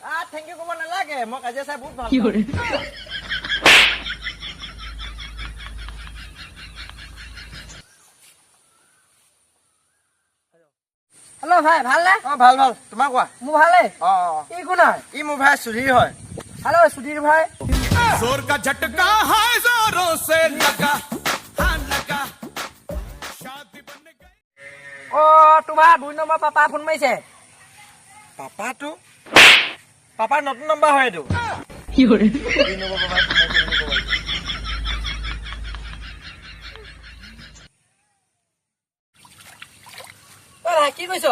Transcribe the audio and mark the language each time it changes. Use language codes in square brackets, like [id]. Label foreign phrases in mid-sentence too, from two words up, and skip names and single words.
[en] thank you [as] ক'ব নালাগে, মই কাজিয়া চাই বহুত ভাল পাওঁ। হেল্ল' ভাই ভালনে? ভাল ভাল। তোমাৰ কোৱা? মোৰ ভালেই। ই কোন হয়? ই মোৰ ভাই সুধীৰ হয়। হেল্ল' সুধীৰ ভাই। [hi] जोर का झटका है जोरों से लगा हाँ लगा शादी बन गई। [as] তোমাৰ 2 নম্বৰ পাপা ফোন মাৰিছে। পাপাটো? পাপাৰ নতুন নম্বৰ হয় এইটো। ভাই কি কৈছ?